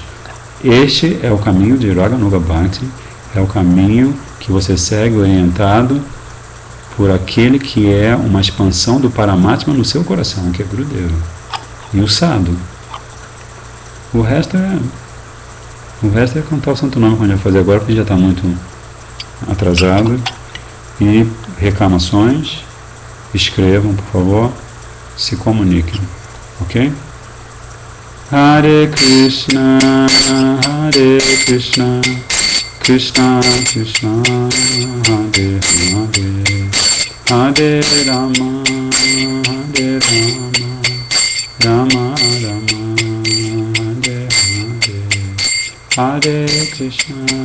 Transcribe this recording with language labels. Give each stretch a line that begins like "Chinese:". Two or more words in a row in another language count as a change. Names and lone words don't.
Portuguese: Este é o caminho de Raganuga Bhakti, é o caminho que você segue orientado por aquele que é uma expansão do Paramatma no seu coração, que é Gurudeva. E o Sadhu. O resto é cantar o santo nome, como a gente vai fazer agora, porque já está muito atrasado. E reclamações, escrevam, por favor, se comuniquem, ok? Hare Krishna, Krishna Krishna, Hare Hare, Hare Rama, Hare Rama, Rama Rama, Hare Hare, Hare Krishna,